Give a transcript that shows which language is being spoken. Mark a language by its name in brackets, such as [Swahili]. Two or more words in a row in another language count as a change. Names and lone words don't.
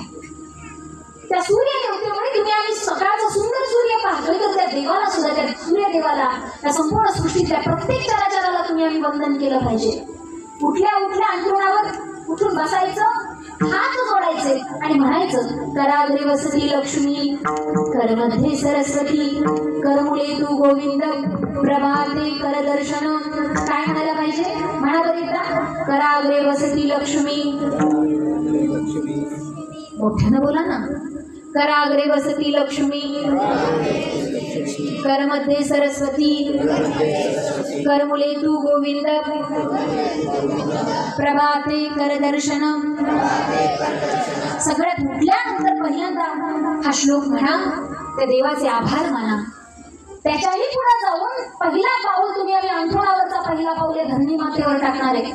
[Marathi] त्या सूर्यदेवतेमुळे तुम्ही आम्ही सकाळचा सुंदर सूर्य पाहतोय तर त्या देवाला सुद्धा, त्या सूर्यदेवाला, त्या संपूर्ण सृष्टीतल्या प्रत्येक चराचराला तुम्ही आम्ही वंदन केलं पाहिजे. उठल्या अंतरुणावर उठून बसायचं, हात जोडायचे आणि म्हणायचं, [Sanskrit] कराग्रे वसती लक्ष्मी, करमध्ये सरस्वती, करमुले तू गोविंद, प्रभाते कर दर्शन. [Marathi] काय म्हणायला पाहिजे? म्हणा बरं एकदा. [Sanskrit] कराग्रे वसती लक्ष्मी, [Marathi] मोठ्यानं बोला ना. [Sanskrit] कराग्रे वसती लक्ष्मी, करमध्ये सरस्वती, करमुले तू गोविंद, प्रभाते कर दर्शन. [Marathi] सगळ्यात उठल्यानंतर पहिल्यांदा हा श्लोक म्हणा, त्या देवाचे आभार माना. त्याच्याही पुढे जाऊन पहिला पाऊल तुम्ही आम्ही अंथरुणावरचा पहिला पाऊल या धरणी मातेवर टाकणार आहे.